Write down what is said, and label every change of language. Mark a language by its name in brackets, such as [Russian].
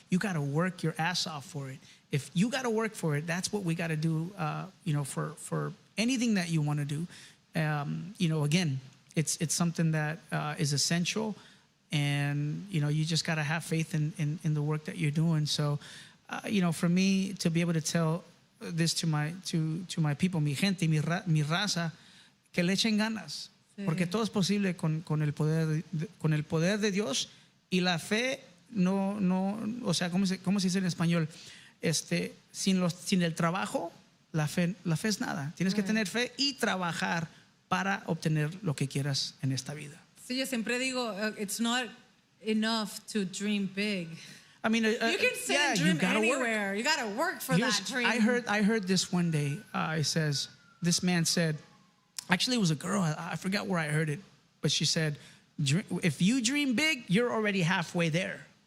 [English] You got to work your ass off for it. If you got to work for it, that's what we got to do, for anything that you want to do. Again, it's something that is essential, and you just got to have faith in the work that you're doing. So, for me to be able to tell this to my people, [Spanish] mi gente, mi raza, que le echen ganas, porque todo es posible con el poder de Dios, y la fe no, o sea, ¿cómo se dice en español? Sin el trabajo, la fe es nada. Tienes que tener fe y trabajar para obtener lo que quieras en esta vida. Sí, yo siempre digo, [English] it's not enough to dream big. I mean, you can say dream anywhere. Work. You got to work for that dream. I heard this one day. This man said, actually it was a girl. I forgot where I heard it. But she said, if you dream big, you're already halfway there.